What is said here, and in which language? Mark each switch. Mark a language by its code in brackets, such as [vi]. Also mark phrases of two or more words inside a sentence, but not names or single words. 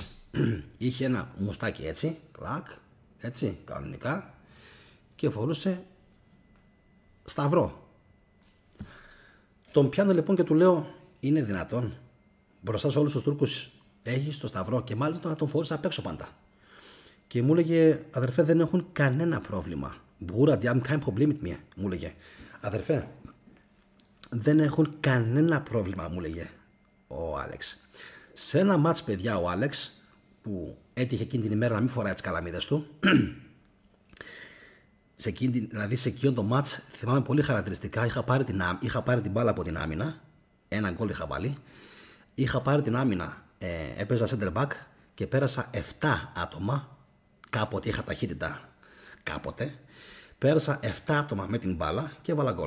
[el] Είχε ένα μουστάκι έτσι, κλακ, έτσι, κανονικά, και φορούσε σταυρό. Τον πιάνω λοιπόν και του λέω: είναι δυνατόν μπροστά σε όλους τους Τούρκους Έχεις το σταυρό και μάλιστα να τον φορείς απ' έξω πάντα. Και μου έλεγε, αδερφέ, δεν έχουν κανένα πρόβλημα. Μπούρα, [de] die haben kein Problem mit mir, [el] μου έλεγε. Αδερφέ, δεν έχουν κανένα πρόβλημα, μου έλεγε ο Άλεξ. Σε ένα μάτς, παιδιά, ο Άλεξ, που έτυχε εκείνη την ημέρα να μην φοράει τις καλαμίδες του, δηλαδή σε εκείνο το μάτς, θυμάμαι πολύ χαρακτηριστικά, είχα πάρει την μπάλα από την άμυνα, ένα γκολ είχα βάλει, είχα πάρει την άμυνα, έπαιζα [en] center back [el] και πέρασα 7 άτομα, κάποτε είχα ταχύτητα, κάποτε, πέρασα 7 άτομα με την μπάλα και έβαλα γκολ.